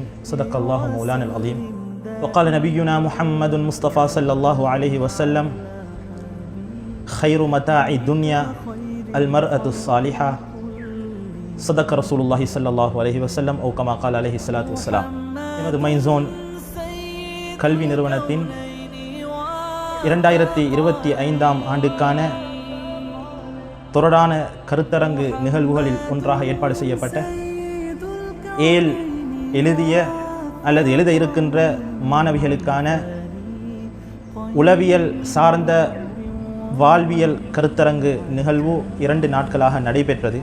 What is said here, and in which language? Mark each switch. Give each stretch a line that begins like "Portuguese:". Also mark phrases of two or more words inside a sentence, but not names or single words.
Arabic: صدق الله مولانا العظيم وقال نبينا محمد المصطفى صلى الله عليه وسلم خير متاع الدنيا المرأة الصالحة. صدق رسول الله صلى الله عليه وسلم أو كما قال عليه الصلاة والسلام.
Tamil: நமது மைன்ஸோன் கல்வி நிறுவனத்தின் 2025ஆம் ஆண்டுக்கான தொடரான கருத்தரங்கு நிகழ்வுகளில் ஒன்றாக ஏற்பாடு செய்யப்பட்ட ஏல் எழுதிய அல்லது எழுத இருக்கின்ற மாணவிகளுக்கான உளவியல் சார்ந்த வாழ்வியல் கருத்தரங்கு நிகழ்வு 2 நாட்களாக நடைபெற்றது.